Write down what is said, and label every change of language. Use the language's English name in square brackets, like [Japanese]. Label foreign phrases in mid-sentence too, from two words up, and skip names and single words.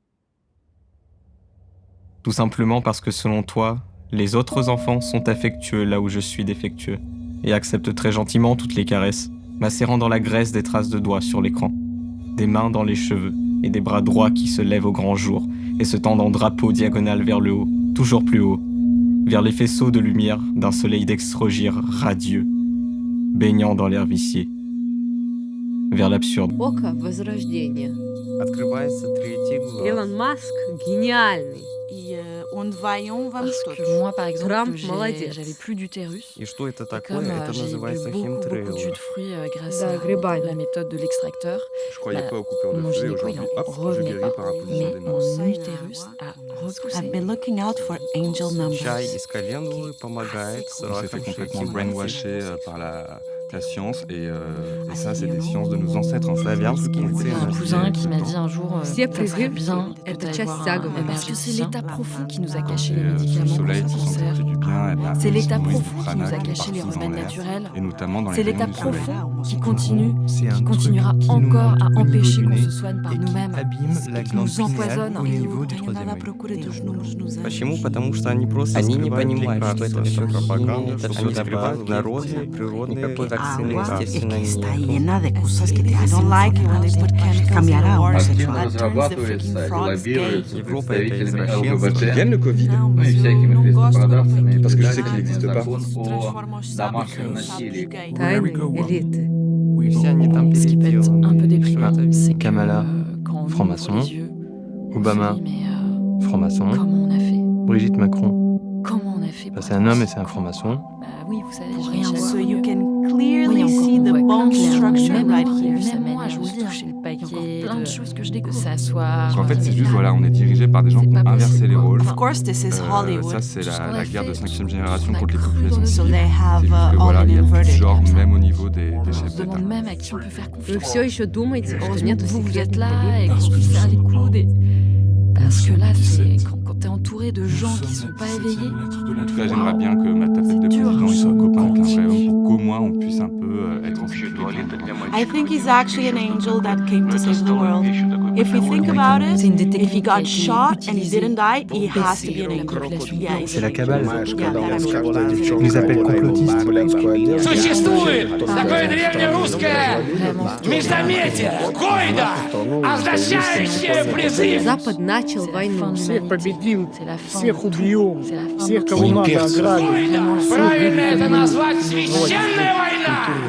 [French] Tout simplement parce que selon toi, les autres enfants sont affectueux là où je suis défectueux, et acceptent très gentiment toutes les caresses, macérant dans la graisse des traces de doigts sur l'écran, des mains dans les cheveux, et des bras droits qui se lèvent au grand jour et se tendent en drapeau diagonal vers le haut, toujours plus haut, vers les faisceaux de lumière d'un soleil d'extrogir radieux, baignant dans l'air vicié, vers l'absurde. [Russian] Око возрождения. Открывается третий глаз. Илон Маск гениальный. [French] Parce que moi, par exemple, [Russian] Trump, молодец. [French] j'avais plus d'utérus. [Russian] И что это [French] Et [Russian] такое? [French] comme [Russian] Это [French] j'ai [Russian] называется [French] bu beaucoup de [Russian] химтрейл. [French] jus de fruits grâce [Russian] Да, [French] à [Russian] грибами. [French] la méthode de l'extracteur, Je croyais Bah, pas aux coupures de mon feu et gynéco, il aujourd'hui, en hop, je revenait guéris pas. par imposition Mais des mains. mon utérus a repoussé. [English] I've been looking out for angel numbers. [Russian] Чай из календулы помогает с [French] On s'est [Russian] раком [French] fait complètement [Russian] шейки [French] brainwasher [Russian] матки. [French] par la science et ça c'est des sciences de nos ancêtres славянские. Il y a un cousin qui m'a dit un jour [Russian] Все [French] ça serait [Russian] прививки [French] bien [Russian] – это [French] d'aller [Russian] часть [French] voir [Russian] заговора. [French] parce que c'est l'état profond qui nous a caché Et les sous le médicaments soleil contre pour le cancer. sentir du bien, C'est l'état nourrit profond du qui nous a prana qui est caché les partout dans remèdes l'air, naturels. et notamment dans C'est les l'état rayons du soleil. profond qui continue, C'est un qui truc continuera qui nous encore monte à au niveau empêcher du qu'on nez se soigne par et qui nous-mêmes. abîme la qui glande nous empoisonne pinéale au niveau du troisième œil. [Russian] Почему? Потому что они просто Они не скрывают понимают, что это лекарства, всё пропаганда, химия, это они всё скрывают добавки, народные, природные [Spanish] El [Russian] вакцины, [Spanish] agua es que [Russian] естественно, [Spanish] está [Russian] нет. [Spanish] llena de cosas que te hacen cambiar a [Russian] Активно [Spanish] homosexual. [Russian] разрабатывается и лоббируется Европа это представителями извращенство. ЛГБТ, [French] le Covid? [Russian] ну и всякими христопродавцами. [French] Parce que je sais qu'il n'existe pas. [Russian] Закон о домашнем насилии. Тайны элиты. Все они там [French] Ce qui peut être un peu déprimant, Ah, c'est que Kamala, quand on franc-maçon. ouvre les yeux, on Obama, se dit, mais franc-maçon. comment on a fait? Brigitte Macron, Comment on a fait pour c'est un être homme et aussi c'est un con? franc-maçon. Bah oui, vous savez, Pour j'ai rien jamais voir. [English] So [French] connu. [English] you can [French] Oui, [English] clearly [French] encore, [English] see [French] on [English] the [French] voit [English] bone [French] plein de [English] structure [French] même [English] right [French] moi, [English] here. [French] sa Même manière moi, je de vous dis, toucher le Il y a paquet, encore plein de choses que je de découvre. s'asseoir. En fait c'est Mais juste là, voilà, on est dirigé par des gens c'est qui ont pas inversé possible, les quoi. rôles. [English] Of course, this is Hollywood. [French] Ça c'est Tout ce qu'on la a guerre de fait, 5e tout génération ce qu'on a contre les cru dans populations notre [English] So [French] civiles. [English] they [French] C'est [English] have [French] juste que [English] all [French] voilà, [English] been [French] il y a plus de [English] inverted. [French] genre comme ça. même au niveau des On chefs se d'État. demande même à qui on peut faire [Russian] Вы [French] confiance. [Russian] все еще думаете, что [French] Heureusement [Russian] нет [French] que vous êtes [Russian] секретных [French] là et [Russian] побед? [French] qu'on se serre les coudes. Parce que là, c'est quand t'es entouré de gens qui sont pas éveillés. En tout cas, j'aimerais bien que ma tapette de dur. président il soit copain avec un vrai homme pour qu'au moins on puisse un peu être en sécurité. [English] I think he's actually an angel that came to save the world. If we think about it, [French] C'est une des [English] if he [French] techniques qui a [English] got [French] été [English] shot and he [French] utilisée [English] didn't die, he [French] pour [English] has to [French] baisser [English] be an [French] la [English] angel. [French] population [English] Yeah, [French] blanche. C'est la cabale. [English] Yeah, [French] Ils les appellent complotistes. [Russian] Существует такое древнерусское междометие, койда, означающее призыв. Запад начал войну. Победим, всех убьем, всех, кого надо ограбим. Правильно это назвать священная война.